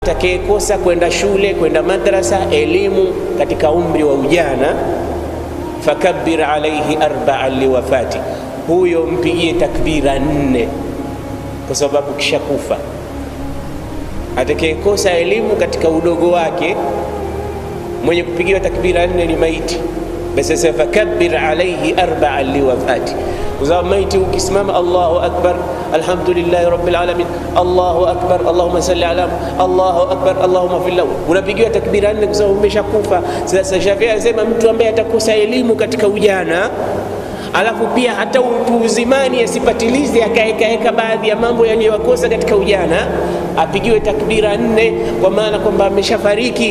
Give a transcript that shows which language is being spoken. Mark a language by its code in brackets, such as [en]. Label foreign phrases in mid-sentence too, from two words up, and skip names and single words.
[sw] Atakayekosa kwenda shule, kwenda madrasa, elimu katika umri wa ujana, [ar] فكبر عليه 4 لوفاته, [sw] huyo mpigie takbira 4 kwa sababu kishakufa. Atakayekosa elimu katika udogo wake, mwenye kupigiwa takbira 4 ni maiti. Basi sasa [ar] فكبر عليه 4 لوفاته, [sw] kwa sababu maiti ukisimama [ar] الله أكبر الحمد لله رب العالمين، الله أكبر اللهم صل على، الله أكبر اللهم اغفر له, [sw] unapigiwa takbira 4 kwa sababu umeshakufa. Sasa Shafi'i anasema mtu ambaye atakosa elimu katika ujana, alafu pia hata utu uzimani asipatilize akaeka baadhi ya mambo yaliyokosa katika ujana, apigiwe takbira 4, kwa maana kwamba ameshafariki.